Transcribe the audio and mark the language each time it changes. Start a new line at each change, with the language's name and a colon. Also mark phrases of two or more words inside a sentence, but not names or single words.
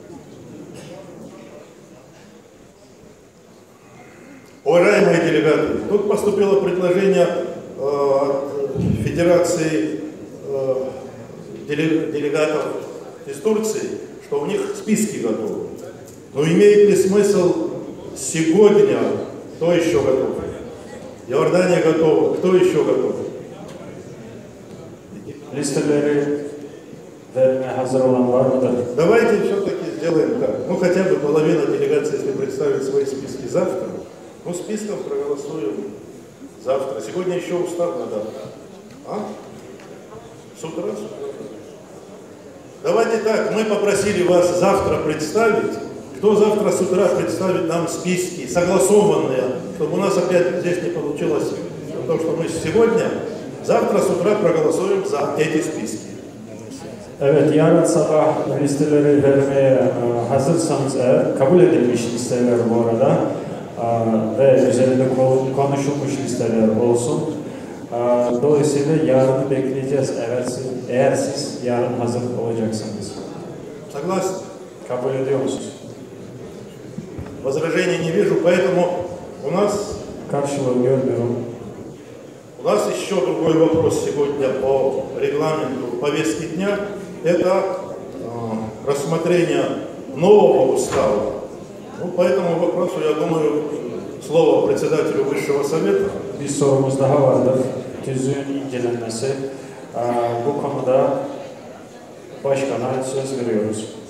Russian: Уважаемые делегаты, тут поступило предложение от Федерации делегатов из Турции, что у них списки готовы. Но имеет ли смысл сегодня, кто еще готов? Иордания готова, кто еще готов?
Turkish: Listeleri vermeye hazır olan var mıdır?
Russian: Давайте все-таки сделаем так. Ну, хотя бы половина делегации, если представит свои списки завтра, ну, списком проголосуем завтра. Сегодня еще устав надо. А? С утра? Давайте так, мы попросили вас завтра представить. Кто завтра с утра представит нам списки, согласованные, чтобы у нас опять здесь не получилось то, что мы сегодня, завтра с утра проголосуем за эти spиски.
Turkish: Evet, yarın sabah listeleri vermeye hazırsanız eğer, kabul edilmiş listeler bu arada ve üzerinde konuşulmuş listeler olsun. Dolayısıyla yarını bekleyeceğiz eğer siz yarın hazır olacaksınız.
Russian: Согласны?
Turkish: Kabul ediyor musunuz?
Russian: Возражений не вижу, поэтому у нас
Turkish: Karşılığı görmüyorum.
Russian: У нас еще другой вопрос сегодня по регламенту повестки дня. Это рассмотрение нового устава. Ну, по этому вопросу, я думаю, слово председателю Высшего Совета.
Turkish: Bir sorumuz daha vardır. Tüzüğün incelenmesi. Bu konuda başkana söz veriyoruz.